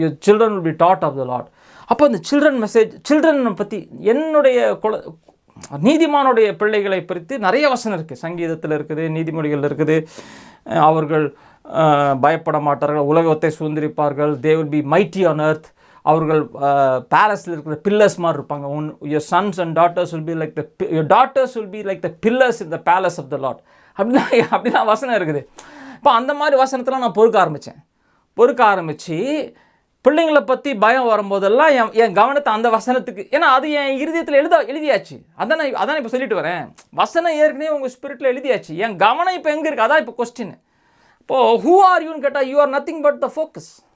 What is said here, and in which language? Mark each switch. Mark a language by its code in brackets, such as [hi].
[en] Children will be taught of the Lord. [ta] அப்போ அந்த children பற்றி, என்னுடைய நீதிமானுடைய பிள்ளைகளை பற்றி நிறைய வசனம் இருக்குது. சங்கீதத்தில் இருக்குது, நீதிமொழிகள் இருக்குது. அவர்கள் பயப்பட மாட்டார்கள், உலகத்தை சுதந்திரிப்பார்கள், [en] They will be mighty on earth. [ta] அவர்கள் பேலஸில் இருக்கிற பில்லர்ஸ் மாதிரி இருப்பாங்க. [en] your sons and daughters will be like your daughters will be like the pillars in the palace of the Lord. [ta] அப்படிதான் வசனம் இருக்குது. இப்போ அந்த மாதிரி வசனத்தில் நான் பொறுக்க ஆரம்பித்து பிள்ளைங்களை பற்றி பயம் வரும்போதெல்லாம் என் கவனத்தை அந்த வசனத்துக்கு, ஏன்னா அது என் இருதயத்தில் எழுதியாச்சு. அதான் இப்போ சொல்லிட்டு வரேன். வசனம் ஏற்கனவே உங்கள் ஸ்பிரிட்டில் எழுதியாச்சு. என் கவனம் இப்போ எங்கே இருக்குது, அதான் இப்போ கொஸ்டின். இப்போது [en] who are யூன்னு [ta] கேட்டால், [en] You are nothing but the focus.